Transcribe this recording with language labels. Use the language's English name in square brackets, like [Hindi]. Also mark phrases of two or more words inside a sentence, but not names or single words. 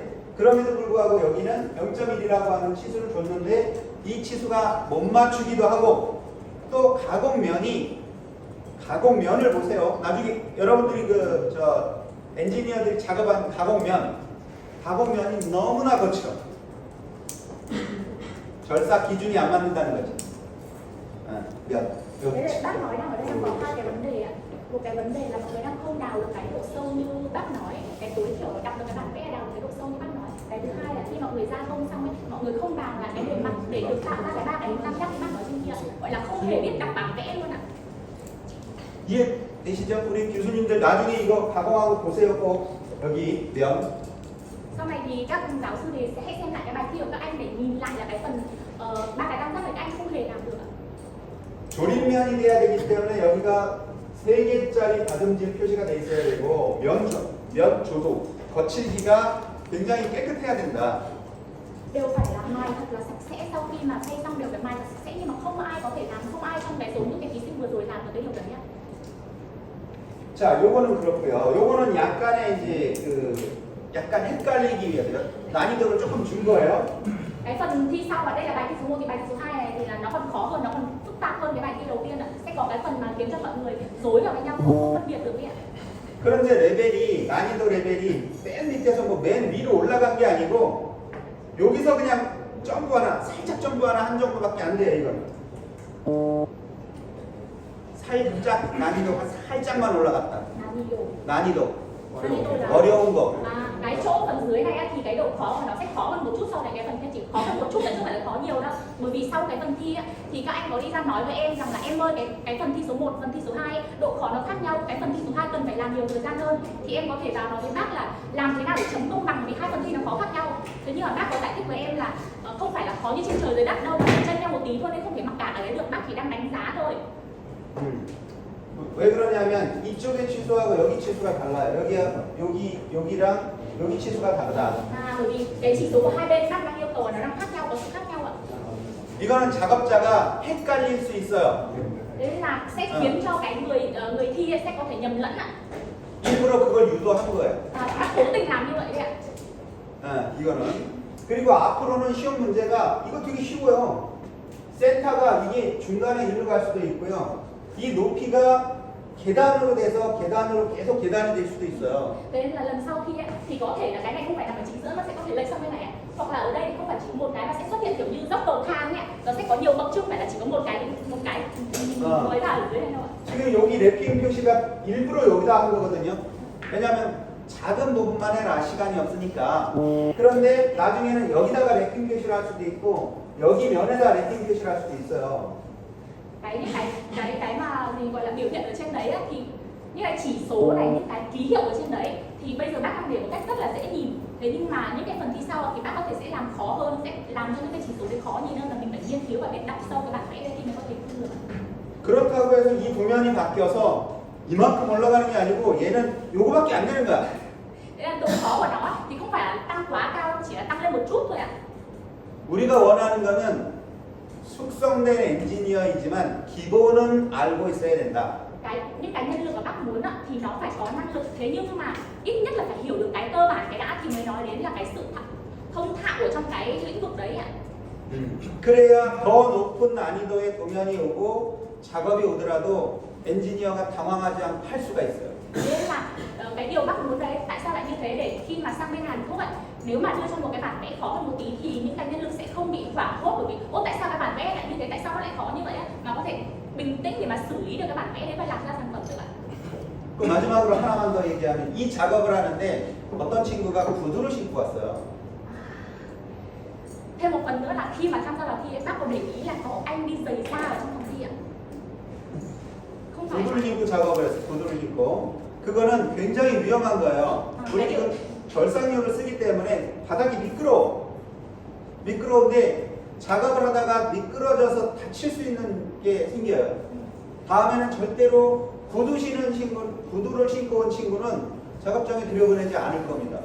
[Korean] 그럼에도 불구하고 여기는 0.1이라고 하는 치수를 줬는데 이 치수가 못 맞추기도 하고, 또 가공면을 보세요. 나중에 여러분들이 엔지니어들이 작업한 가공면이 너무나 거칠어. 절삭 기준이 안 맞는다는 거지. 면. [Vietnamese] Thế là bác nói rằng ở đây đang có 2 cái vấn đề ạ. Một cái vấn đề là mọi người đang không đào được cái độ sâu như bác nói, cái tối thiểu đọc được cái bản vẽ đào được cái độ sâu như bác nói. Cái thứ hai là khi mọi người gia công xong ấy, mọi người không đào là cái bề mặt để được tạo ra cái 3 cái tam giác như bác nói trên kia, gọi là không hề biết đọc bản vẽ luôn ạ. [Korean] 이해되시죠? 우리 교수님들 나중에 이거 가공하고 보세요. 꼭 여기 면. [Vietnamese] Sau này thì các giáo sư thì sẽ hãy xem lại cái bài thi của các anh để nhìn lại là cái phần 3 cái tam giác này các anh không hề làm được ạ. [Korean] 조립면이 돼야 되기 때문에 여기가 3개짜리 다듬질 표시가 돼 있어야 되고, 면 조도, 거칠기가 굉장히 깨끗해야 된다. [Vietnamese] đều phải là mài thật là sạch sẽ. Sau khi mà xây xong đều phải mài thật sạch sẽ, nhưng mà không ai có thể làm, không ai trong cái số những cái thí sinh vừa rồi làm được cái điều đấy ạ. [Korean] 자, 요거는 그렇고요. 요거는 약간의 이제 그 약간 헷갈리기 위해서 난이도를 조금 준 거예요. [Vietnamese] Cái phần thi sau và đây là bài thi số 1 thì bài thi số 2 này thì là nó còn khó hơn, nó còn phức tạp hơn cái bài thi đầu tiên ạ. Sẽ có cái phần mà khiến cho mọi người rối vào với nhau, không phân biệt được ấy ạ. [Korean] 그런데 레벨이 난이도 레벨이 맨 밑에서 뭐 맨 위로 올라간 게 아니고 여기서 그냥 점프 하나 살짝 점프 하나 한 정도밖에 안 돼요. 이건 살짝 난이도가 살짝만 올라갔다. 난이도 어려운 거. [Vietnamese] À, cái chỗ phần dưới này á, thì cái độ khó của nó sẽ khó hơn một chút so với cái phần kia, chỉ khó hơn một chút chứ không phải là khó nhiều đâu. Bởi vì sau cái phần thi á, thì các anh có đi ra nói với em rằng là em ơi cái phần thi số 1, phần thi số 2 độ khó nó khác nhau, cái phần thi số 2 cần phải làm nhiều thời gian hơn. Thì em có thể vào nói với bác là làm thế nào để chấm công bằng vì hai phần thi nó khó khác nhau. Thế nhưng mà bác có giải thích với em là không phải là khó như trên trời dưới đất đâu, mà chênh nhau một tí thôi nên không thể mặc cả ở đấy được, bác chỉ đang đánh giá thôi. [Korean] 왜 그러냐면 이쪽의 치수하고 여기 치수가 달라요. 여기랑 여기 치수가 다르다. [Vietnamese] À, bởi vì cái chỉ số của hai bên bác đang yêu cầu nó đang khác nhau, có sự khác nhau ạ. [Korean] 이거는 작업자가 헷갈릴 수 있어요. [Vietnamese] Thế là sẽ khiến cho cái người thi sẽ có thể nhầm lẫn ạ. [Korean] 일부러 그걸 유도한 거예요. [Vietnamese] Bác cố tình làm như vậy đấy ạ. [Korean] 이거는 그리고 앞으로는 시험 문제가 이거 되게 쉬워요. 센터가 이게 중간에 일로 갈 수도 있고요. 이 높이가 계단으로 돼서 계단으로 계속 계단이 될 수도 있어요. [Vietnamese] Thế nên là lần sau thi ấy, thì có thể là cái này không phải nằm ở chính giữa, nó sẽ có thể lệch sang bên này ạ. Hoặc là ở đây thì không phải chỉ một cái mà sẽ xuất hiện kiểu như dốc cầu thang ấy ạ. Nó sẽ có nhiều bậc chứ không phải là chỉ có một cái mới vào ở dưới này đâu ạ. [Korean] 지금 여기 랩핑 표시가 일부러 여기다 한 거거든요. 왜냐하면 작은 부분만 해라 시간이 없으니까. 그런데 나중에는 여기다가 랩핑 표시를 할 수도 있고 여기 면에다 랩핑 표시를 할 수도 있어요. [Vietnamese] Cái mà mình gọi là biểu hiện ở trên đấy á, thì như cái chỉ số này, những cái ký hiệu ở trên đấy thì bây giờ bác đang để một cách rất là dễ nhìn. Thế nhưng mà những cái phần thi sau thì bác có thể sẽ làm khó hơn, sẽ làm cho những cái chỉ số đấy khó nhìn hơn, là mình phải nghiên cứu và biết đọc sâu cái bản vẽ đấy thì mới có thể thu được. [Korean] 그렇다고 해서 이 도면이 바뀌어서 이만큼 올라가는 게 아니고 얘는 요거밖에 안 되는 거야. [Vietnamese] Thế là độ khó của nó thì không phải là tăng quá cao, chỉ là tăng lên một chút thôi ạ. [Korean] 우리가 원하는 거는 숙성된 엔지니어이지만 기본은 알고 있어야 된다. [Vietnamese] Những cái nhân lực mà bác muốn thì nó phải có năng lực, thế nhưng mà ít nhất là phải hiểu được cái cơ bản cái đã thì mới nói đến là cái sự thông thạo ở trong cái lĩnh vực đấy ạ. [Korean] 그래야 더 높은 난이도의 도면이 오고 작업이 오더라도 엔지니어가 당황하지 않고 할 수가 있어요. [Vietnamese] Nên là cái điều bác muốn đấy, tại sao lại như thế, để khi mà sang bên Hàn Quốc ấy, nếu mà đưa cho một cái bản vẽ khó hơn một tí thì những cái nhân lực sẽ không bị hoảng hốt, bởi vì tại sao cái bản vẽ lại như thế, tại sao nó lại khó như vậy á, mà có thể bình tĩnh để mà xử lý được cái bản vẽ đấy và làm ra sản phẩm được ạ. [Korean] 그 마지막으로 하나만 더 얘기하면 이 작업을 하는데 어떤 친구가 구두를 신고 왔어요. [Vietnamese] Thêm một phần nữa là khi mà tham gia vào thi ấy, bác có để ý là có anh đi giày da ở trong phòng thi ạ. Không phải [Korean] 구두를 신고 작업을 했어요. 구두를 신고. 그거는 굉장히 위험한 거예요. 우리 지금 절삭용을 쓰기 때문에 바닥이 미끄러운데 작업을 하다가 미끄러져서 다칠 수 있는 게 생겨요. 다음에는 절대로 구두를 신고 온 친구는 작업장에 들여보내지 않을 겁니다.